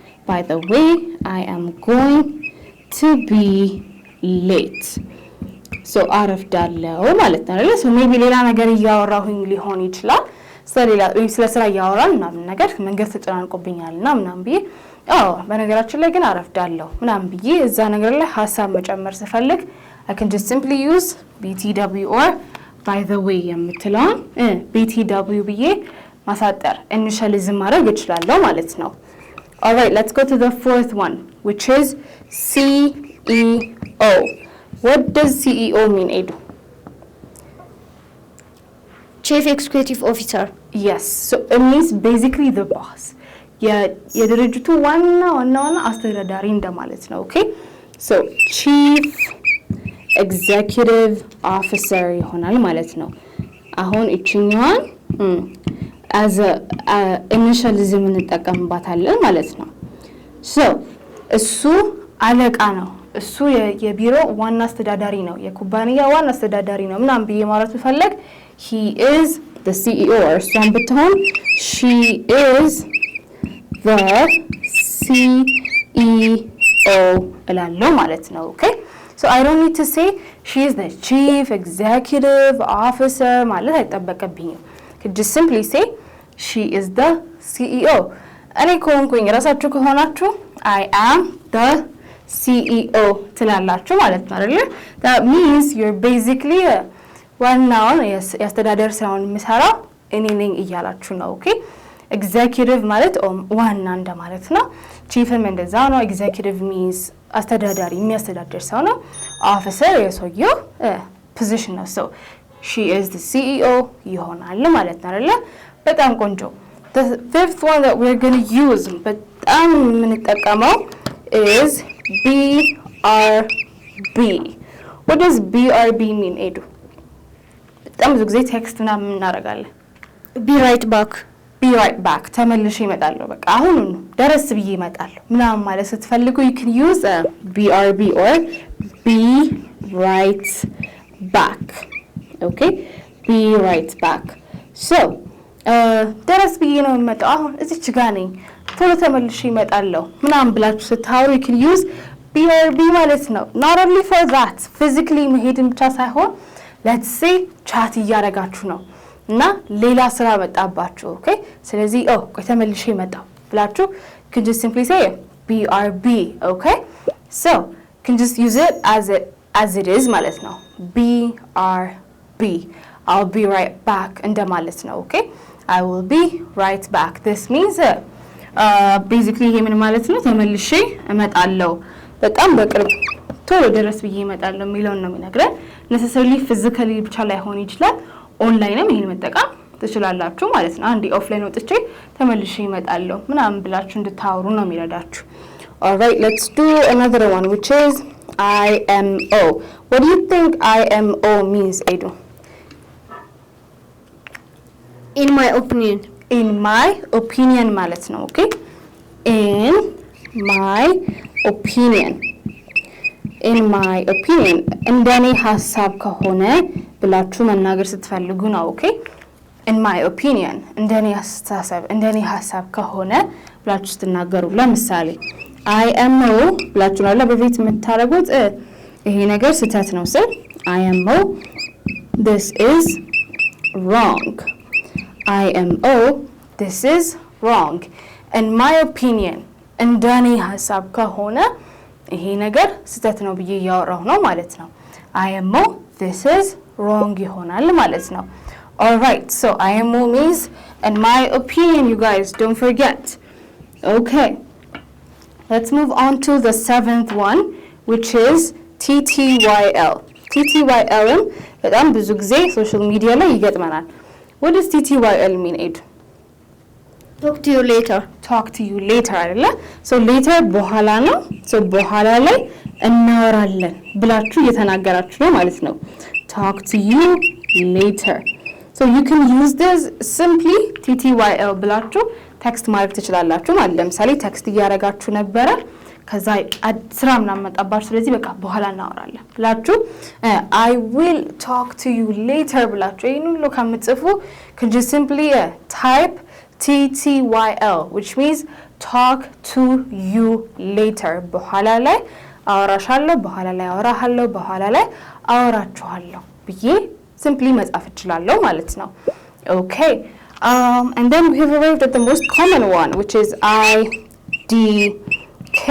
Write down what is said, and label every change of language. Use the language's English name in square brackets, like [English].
[English] By the way, I am going to be late. [Amharic] So አረፍዳለሁ ማለት ነው አይደል? [English] So maybe [Amharic] ሌላ ነገር እያወራሁኝ ሊሆን ይችላል። ስለ ስራ እያወራን ምናምን ነገር መንገድ ተጨናንቆብኛልና ምናምን ብዬ በነገራችን ላይ ግን አረፍዳለሁ ምናምን ብዬ እዛ ነገር ላይ ሀሳብ መጨመር ስፈልግ [English] I can just simply use BTW or by the way [Amharic] የምትለውን BTW ብዬ ማሳጠር ኢኒሻሊዝም ማድረግ እችላለሁ ማለት ነው። [English] All right, let's go to the fourth one, which is CEO. What does CEO mean, Edu? Chief Executive Officer. Yes, so it means basically the boss. [Amharic] የድርጅቱ ዋና አስተዳዳሪ እንደማለት ነው። Okay? So Chief Executive Officer ይሆናል ማለት ነው። አሁን እቺኛዋን [English] as a initialism [Amharic] እንጠቀምባታለን ማለት ነው። So እሱ አለቃ ነው። እሱ የቢሮ ዋና አስተዳዳሪ ነው። የኩባንያ ዋና አስተዳዳሪ ነው ምናምን ብዬ ማለት ብፈልግ [English] he is the CEO or [Amharic] እሷን ብትሆን [English] she is the CEO [Amharic] እላለሁ ማለት ነው። Okay? [English] So I don't need to say she is the chief executive officer [Amharic] ማለት አይጠበቅብኝም። [English] could just simply say she is the CEO. [Amharic] እኔ ከሆንኩኝ ራሳችሁ ከሆናችሁ [English] I am the CEO [Amharic] ትላላችሁ ማለት ነው አይደል? [English] That means you're basically [Amharic] ዋናውን የአስተዳደር ስራውን የሚሰራው እኔ ነኝ እያላችሁ ነው። Okay? ኤግዜኪቲቭ ማለት ዋና እንደማለት ነው። ቺፍም እንደዛ ነው። ኤግዜኪቲቭ ሚንስ አስተዳዳሪ የሚያስተዳድር ሰው ነው። ኦፊሰር የሰውየው ፖዚሽን ነው። [English] ሶ ሺ ኢዝ ዘ ሲኢኦ [Amharic] ይሆናል ማለት ነው አይደለ? በጣም ቆንጆ። [English] The fifth one that we're going to use [Amharic] በጣም የምንጠቀመው [English] is BRB. What does BRB mean, Edu? [Amharic] በጣም ብዙ ጊዜ ቴክስት ምናምን እናደርጋለን። [English] Be right back. Be right back. [Amharic] ተመልሼ እመጣለሁ። በቃ አሁን ደረስ ብዬ እመጣለሁ ምናምን ማለት ስትፈልጉ [English] you can use a BRB or be right back. [Amharic] Okay? Be right back. So, ደረስ ብዬ ነው የምመጣው። አሁን እዚች ጋር ነኝ። ቶሎ ተመልሼ እመጣለሁ ምናምን ብላችሁ ስታወሩ [English] you can use BRB [Amharic] ማለት ነው። [English] Not only for that. [Amharic] Physically መሄድን ብቻ ሳይሆን [English] let's say [Amharic] ቻት እያደረጋችሁ ነው እና ሌላ ስራ መጣባችሁ። ኦኬ ስለዚህ ቆይ ተመልሼ መጣሁ ብላችሁ [English] can just simply say BRB. okay so can just use it as it is [Amharic] ማለት ነው። [English] BRB I'll be right back [Amharic] እንደማለት ነው። [English] okay I will be right back. This means basically [Amharic] ይሄ ምን ማለት ነው? ተመልሼ እመጣለሁ በጣም በቅርብ ቶሎ ድረስ ብዬ እመጣለሁ የሚለውን ነው የሚነግረን። [English] necessarily physically [Amharic] ብቻ ላይሆን ይችላል። ኦንላይንም ይሄን መጠቀም ትችላላችሁ ማለት ነው። አንዴ ኦፍላይን ወጥቼ ተመልሼ እመጣለሁ ምናምን ብላችሁ እንድታወሩ ነው የሚረዳችሁ። [English] Alright, let's do another one which is IMO. What do you think IMO means, Edu? In my opinion. In my opinion [Amharic] ማለት ነው። [English] okay in my opinion. [Amharic] In my opinion እንደኔ ሐሳብ ከሆነ ብላችሁ መናገር ስትፈልጉ ነው። okay in my opinion እንደኔ አስተሳሰብ እንደኔ ሐሳብ ከሆነ ብላችሁ ስትናገሩ ለምሳሌ IMO ብላችሁ ነው በፊት የምታረጉት ይሄ ነገር ስህተት ነው ስል [English] IMO this is wrong. IMO this is wrong. In my opinion [Amharic] እንደኔ ሐሳብ ከሆነ ይሄ ነገር ስህተት ነው ብዬ ያወራው ነው ማለት ነው። [English] IMO this is wrong [Amharic] ይሆናል ማለት ነው። [English] All right, so IMO means in my opinion, you guys, don't forget. Okay, let's move on to the seventh one, which is TTYL. [Amharic] TTYL በጣም ብዙ ጊዜ ሶሻል ሚዲያ ላይ ይገጥመናል። [English] What does TTYL mean, Ed? Talk to you later. Talk to you later [Amharic] አይደለ? So later በኋላ ነው። So በኋላ ላይ እናወራለን ብላችሁ እየተናገራችሁ ነው ማለት ነው። [English] Talk to you later. So you can use this simply [Amharic] TTYL ብላችሁ ቴክስት ማድረግ ትችላላችሁ ማለት ለምሳሌ ቴክስት እያደረጋችሁ ነበረ ከዛ ስራ ምናምን መጣባችሁ ስለዚህ በቃ በኋላ እናወራለን ብላችሁ [English] I will talk to you later [Amharic] ብላችሁ ይሄን ሁሉ ከምትጽፉ [English] can just simply type TTYL which means talk to you later [Amharic] በኋላ ላይ አወራሻለሁ በኋላ ላይ አወራሃለሁ በኋላ ላይ አወራችኋለሁ ብዬ simply መጻፍ እችላለሁ ማለት ነው። [English] Okay, and then we have arrived at the most common one which is IDK.